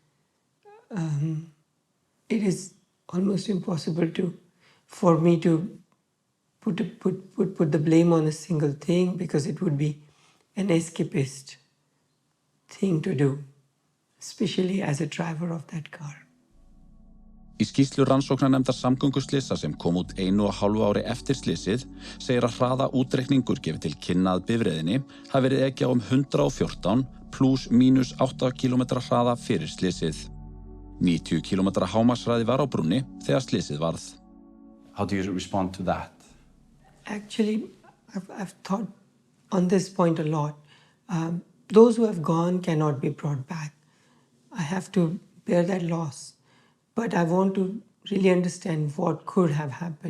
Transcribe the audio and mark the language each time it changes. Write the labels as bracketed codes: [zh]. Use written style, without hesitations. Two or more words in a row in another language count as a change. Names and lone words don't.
[en] It is almost impossible for me to put the blame on a single thing, because it would be an escapist thing to do, especially as a driver of that car. [is] Í skýrslu rannsóknarnefndar samgönguslysa sem kom út 1,5 ári eftir slysið segir að hraða útreikningur gefi til kynna að bifreiðinni hafi verið ekið á 114 ± 8 km hraða fyrir slysið. 90 km hámarkshraði var á brúnni þegar slysið varð. [en] How do you respond to that? Actually, I've thought on this point a lot. Those who have gone cannot be brought back. I have to bear that loss. But I want to really understand what could have happened.